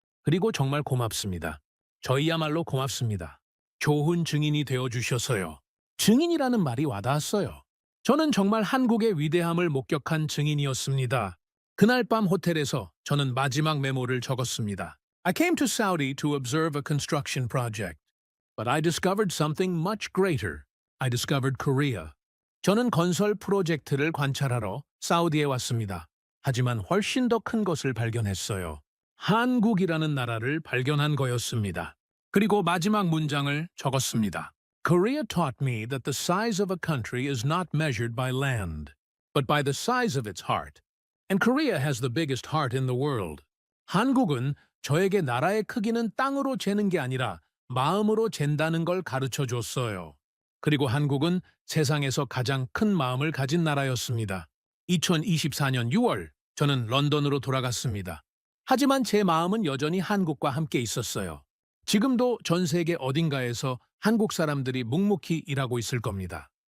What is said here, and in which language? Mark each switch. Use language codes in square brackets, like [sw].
[ko] 그리고 정말 고맙습니다. 저희야말로 고맙습니다. 좋은 증인이 되어주셔서요. 증인이라는 말이 와닿았어요. 저는 정말 한국의 위대함을 목격한 증인이었습니다. 그날 밤 호텔에서 저는 마지막 메모를 적었습니다. [en] I came to Saudi to observe a construction project. But I discovered something much greater. I discovered Korea. [ko] 저는 건설 프로젝트를 관찰하러 사우디에 왔습니다. 하지만 훨씬 더 큰 것을 발견했어요. 한국이라는 나라를 발견한 거였습니다. 그리고 마지막 문장을 적었습니다. [en] Korea taught me that the size of a country is not measured by land, but by the size of its heart. And Korea has the biggest heart in the world. [ko] 한국은 저에게 나라의 크기는 땅으로 재는 게 아니라 마음으로 잰다는 걸 가르쳐 줬어요. 그리고 한국은 세상에서 가장 큰 마음을 가진 나라였습니다. 2024년 6월, 저는 런던으로 돌아갔습니다. 하지만 제 마음은 여전히 한국과 함께 있었어요. 지금도 전 세계 어딘가에서 한국 사람들이 묵묵히 일하고 있을 겁니다.